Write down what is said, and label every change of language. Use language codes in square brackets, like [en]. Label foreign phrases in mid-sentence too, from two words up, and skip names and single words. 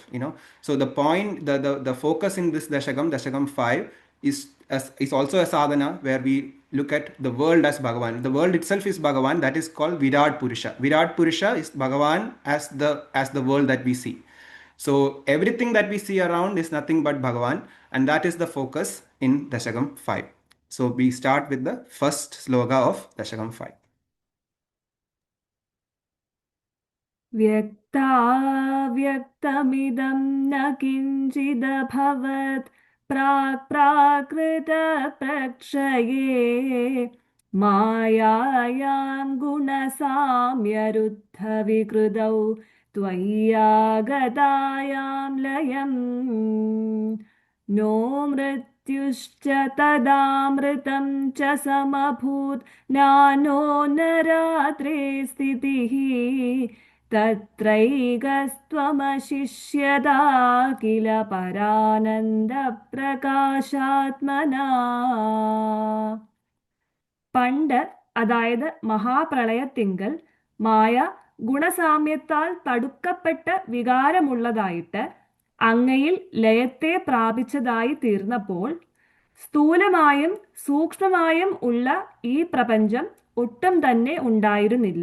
[en] So the point, the focus in this Dashakam 5 is also a sadhana where we look at the world as Bhagavan. The world itself is Bhagavan. That is called Virat Purusha. Virat Purusha is Bhagavan as the world that we see. So everything that we see around is nothing but Bhagavan, and that is the focus in Dashakam 5. So we start with the first sloka of Dashakam 5. [sa] व्यक्ताव्यक्तमिदं न किञ्चिदभवत् प्राक्प्राकृतप्रक्षये मायायां गुणसाम्यरुद्धविकृतौ त्वय्यागतायां लयम् नो मृत्युश्च तदामृतं च समभूत् नानो नरात्रे स्थितिः तत्रैकस्त्वमशिष्यदा किल പരാനന്ദപ്രകാശാത്മനാ. [ml] പണ്ട്, അതായത് മഹാപ്രളയത്തിങ്കൽ, മായ ഗുണസാമ്യത്താൽ തടുക്കപ്പെട്ട വികാരമുള്ളതായിട്ട് അങ്ങയിൽ ലയത്തെ പ്രാപിച്ചതായി തീർന്നപ്പോൾ സ്ഥൂലമായും സൂക്ഷ്മമായും ഉള്ള ഈ പ്രപഞ്ചം ഒട്ടും തന്നെ ഉണ്ടായിരുന്നില്ല.